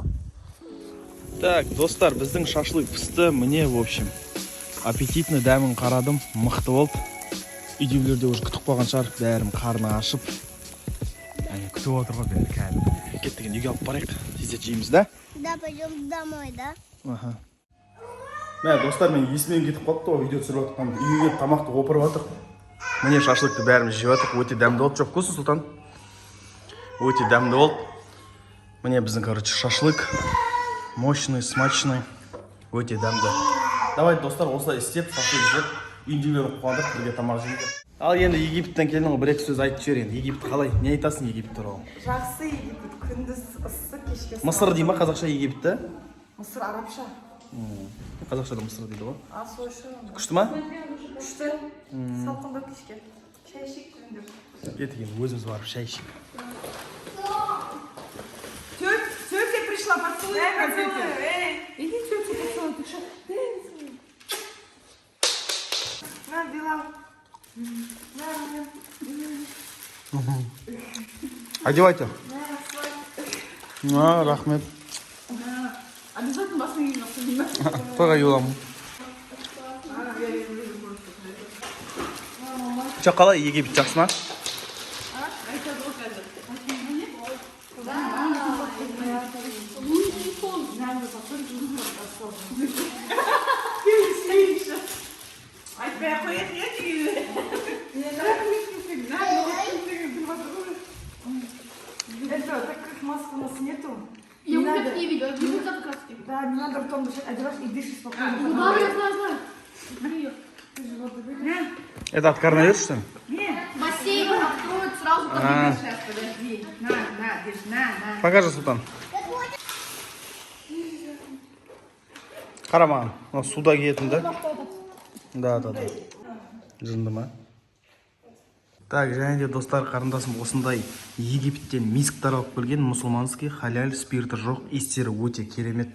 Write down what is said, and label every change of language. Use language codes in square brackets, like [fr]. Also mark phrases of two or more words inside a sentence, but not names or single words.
[kk] Так, достар, біздің шашлык пісті. Міне, [ru] в общем, аппетитный [kk] дәмін қарадым, мықты болды. Үйдегілерде уже күтіп қойған шығар, бәрім қарны ашып. Күтіп отырға бәрі кәдімгі. Кеттік, үйге алып барайық. бізде жейміз, да? [ru] Да, пойдем домой, да? Аха. [kk] Мә, достар, мен есімнен кетіп қалыпты ғой, видео түсіріп жатқан. Үйге келіп тамақты опырып жатыр. Міне шашлыкты бәріміз жеп жатыр. Өте дәмді болды. Жоқ көсін, Сұлтан? Өте дәмді болды. Міне біздің, короче, шашлык. [ru] Мощный, смачный. [kk] Өте дәмді. Давайте, достар, осылай істеп, шашлык жеп, үйінділерін қуандық, бірге тамақ жейді. Ал енді Египеттен келдің ғой, бір-екі сөз айтып жібер енді. Египет қалай? Не айтасың Египет туралы? Жақсы Египет, күндіз ыстық, кешке ыстық. Мысыр дей ма, қазақша Египетті? Мысыр арабша. Қазақшада Мысыр дейді ғой. Асойшы. Күшті ма? Күшті. Салқында кешке. Шай ішейік күндіз. Ертең өзіміз барып шай ішейік. [ru] Тетя пришла, поцелуй. Иди, тетя, поцелуй. Ты что? На, Билал. Одевайте. На, рахмет. Обязательно вас не видно. [kk] Тойға юламын. Че қалай Египет жақсы ма? Айтпай ақ қояйық иә негізі. [ru] Это, так как маски у нас нету. Я уже не видела, я буду как раз. Да, не надо ртом дышать, одеваешь и дышишь спокойно. Да, я знаю. Это от коронавируса, что ли? Бассейн откроют сразу, как А. Сейчас, подожди. На, держи, на. Покажи, [kk] Сұлтан. Қара маған. Мынау суда киетін да? Да. Жынды ма? Так, және де достар, қарындасым осындай Египеттен мисктар алып келген, мұсылманский, халяль, спирті жоқ, иістері өте керемет.